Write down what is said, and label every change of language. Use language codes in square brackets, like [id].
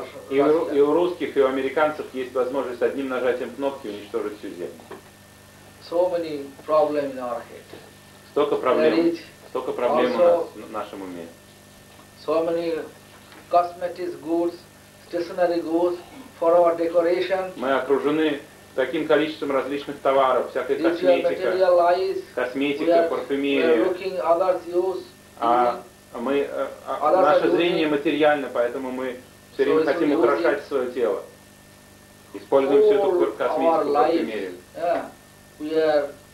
[ru] И у русских, и у американцев есть возможность одним нажатием кнопки уничтожить всю землю. [en] So many problems in our head. [ru] Столько проблем у нас, в нашем уме. [en] So many cosmetic goods, stationary goods for our decoration. [ru] Мы окружены таким количеством различных товаров, всякой косметика, парфюмерия. Наше зрение материально, поэтому мы все время хотим украшать свое тело. Используем всю эту косметику,